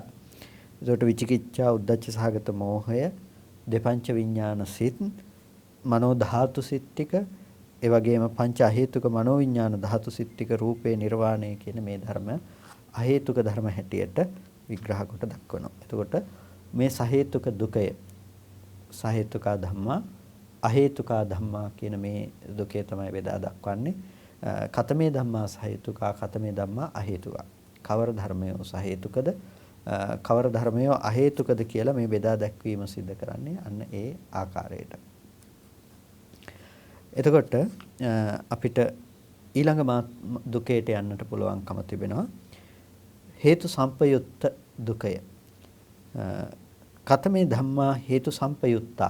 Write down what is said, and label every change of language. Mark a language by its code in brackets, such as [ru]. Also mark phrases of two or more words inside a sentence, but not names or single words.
[si] ඒකට විචිකිච්ඡා, උද්ධච්ච සහගත මෝහය, දෙපංච විඥාන සිත්, මනෝ ධාතු සිත් ටික, ඒ වගේම පංච අහේතුක මනෝ විඥාන ධාතු සිත් ටික, රූපේ නිර්වාණය කියන මේ ධර්ම අහේතුක ධර්ම හැටියට විග්‍රහ කොට දක්වනවා. එතකොට මේ සහේතුක දුකය, [pi] සහේතුකා ධම්මා, අහේතුකා ධම්මා [si] කියන මේ දුකේ තමයි බෙදා දක්වන්නේ. [pi] කතමේ ධම්මා සහේතුකා, කතමේ ධම්මා අහේතුකා. [si] කවර ධර්මයෝ සහේතුකද, කවර ධර්මයෝ අහේතුකද කියලා මේ බෙදා දැක්වීම සිද්ධ කරන්නේ අන්න ඒ ආකාරයට. එතකොට අපිට ඊළඟ දුකේට යන්නට පුළුවන්කම තිබෙනවා. හේතු සම්පයුත්ත දුකය. [pi] කතමේ ධම්මා හේතු සම්පයුත්තා.